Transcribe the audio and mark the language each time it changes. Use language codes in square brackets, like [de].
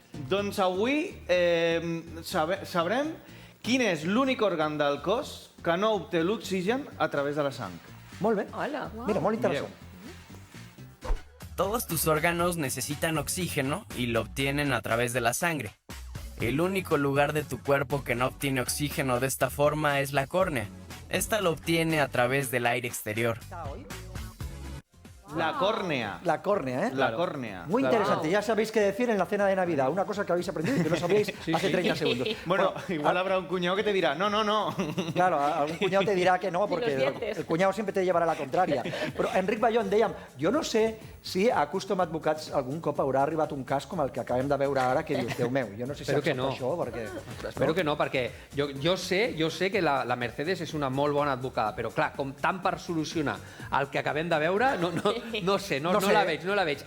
[ca] Doncs avui sabrem quin és l'únic òrgan del cos que no obté l'oxigen a través de la sang. Molt bé. Hola. Mira, molt interessant. [es] Todos tus órganos necesitan oxígeno y lo obtienen a través de la sangre. El único lugar de tu cuerpo que no obtiene oxígeno de esta forma es la córnea. Esta lo obtiene a través del aire exterior. La córnea. La córnea, ¿eh? La córnea. Muy interesante. Ya sabéis qué decir en la cena de Navidad. Una cosa que habéis aprendido y que no sabíais hace 30 segundos. Bueno, igual habrá un cuñado que te dirá, no. Claro, algún cuñado te dirá que no, porque el cuñado siempre te [ca] llevarà la contrària. Però Enric Ballón, dèiem, jo no sé si a Custom Advocats algun cop haurà arribat un cas com el que acabem de veure ara, que dius, Déu meu, jo no sé si accepta això, perquè... Espero que no, perquè jo sé que la Mercedes és una molt bona advocada, però clar, com tant per solucionar el que acabem de veure, no sé, no la veig.